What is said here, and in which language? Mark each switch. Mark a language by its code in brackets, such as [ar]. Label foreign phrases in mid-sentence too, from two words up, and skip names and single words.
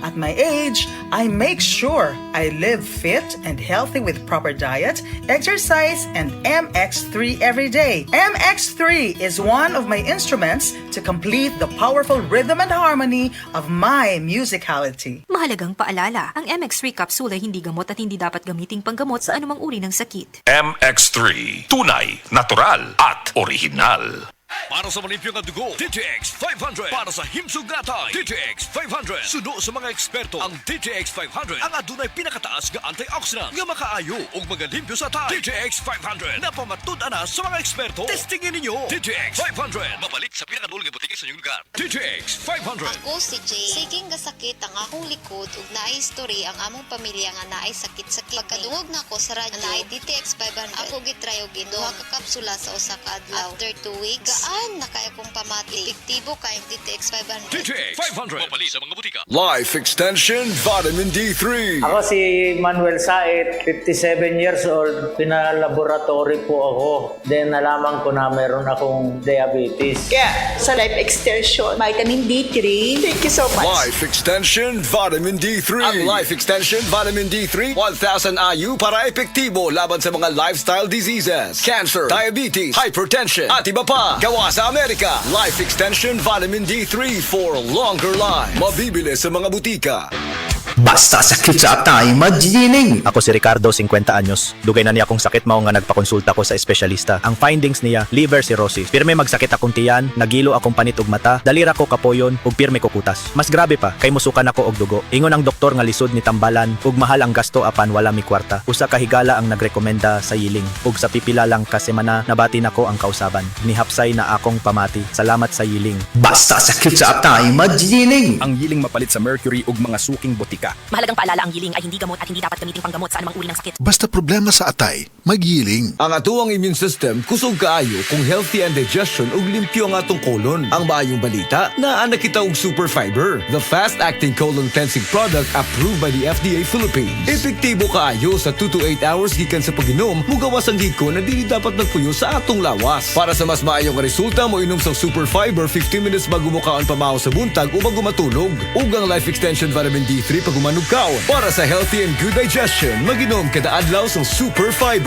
[en] At my age, I make sure I live fit and healthy with proper diet, exercise, and MX3 every day. MX3 is one of my instruments to complete the powerful rhythm and harmony of my musicality. [tl] Mahalagang paalala, ang MX3 capsule ay hindi gamot at hindi dapat gamiting panggamot sa anumang uri ng sakit. MX3, tunay, natural at original. [ceb] Para sa malimpyo nga dugo, DTX 500. Para sa himsog natay, DTX 500. Suno sa mga eksperto, ang DTX 500 ang adunay pinakataas nga antioxidant nga makaayo ug magalimpyo sa tay. DTX 500 napamatud-an na sa mga eksperto. Testingin ninyo. DTX 500 mabalik sa pinakadulong nga butiki sa inyong lugar. DTX 500. Ako si Jay. Siging gasakit ang akong likod ug naay story ang among pamilya nga naay sakit-sakit. Pagkadungog na ko sa radyo, naay DTX 500. Ako gitry og duha ka kapsula sa usa ka adlaw. [en] After 2 weeks, [ceb] gaan na kaya kong pamati. Epektibo kayong DTX 500. DTX 500 mabalik sa mga butika. Life Extension Vitamin D3. Ako si Manuel Said, 57 years old. [tl] Pinalaboratory po ako. Then nalaman ko na meron akong diabetes. Kaya sa Life Extension, Vitamin D3, [en] thank you so much. [tl] Life Extension Vitamin D3. Ang Life Extension Vitamin D3, 1,000 IU para epektibo laban sa mga [en] lifestyle diseases, [tl] cancer, diabetes, hypertension, at iba pa. Gawa sa Amerika, [en] Life Extension Vitamin D3 for longer life. [tl] Mabibili sa mga butika. [ceb] Basta sakit sa atay, magjining! Ako si Ricardo, 50 anyos. Dugay na niya akong sakit mao nga nagpakonsulta ko sa espesyalista. Ang findings niya, [en] liver cirrhosis. [ceb] Pirme magsakit akong tiyan, nagilo akong panit ug mata, dalira ko kapoyon ug pirme ko kutas. Mas grabe pa, kay musukan ako og dugo. Ingon ang doktor nga lisod ni tambalan ug mahal ang gasto apan wala mi kwarta. Usa ka higala ang nagrekomenda sa yiling ug sa pipila lang ka semana nabati nako ang kausaban. Nihapsay na akong pamati. Salamat sa yiling. Basta sakit sa atay, magjining! Ang yiling mapalit sa mercury ug mga suking botika. [tl] Mahalagang paalala, ang yiling ay hindi gamot at hindi dapat gamiting panggamot sa anumang uri ng sakit. [ceb] Basta problema sa atay, magyiling. Ang atuang [en] immune system [ceb] kusog kaayo kung healthy ang digestion ug limpyo ang atong colon. Ang maayong balita, naa na kita og super fiber, [en] the fast-acting colon cleansing product approved by the FDA Philippines. [ceb] Epektibo kaayo sa [en] 2 to 8 hours [ceb] gikan sa pag-inom, mugawas ang giko na dili dapat nagpuyo sa atong lawas. Para sa mas maayong resulta, mo inom sa super fiber 15 minutes bago mo kaon pamahaw sa buntag o bago matulog. Ug ang Life Extension Vitamin D3 pag umanog kaon. Para sa [en] healthy and good digestion, [ceb] mag-inom kada adlaw sa super fiber.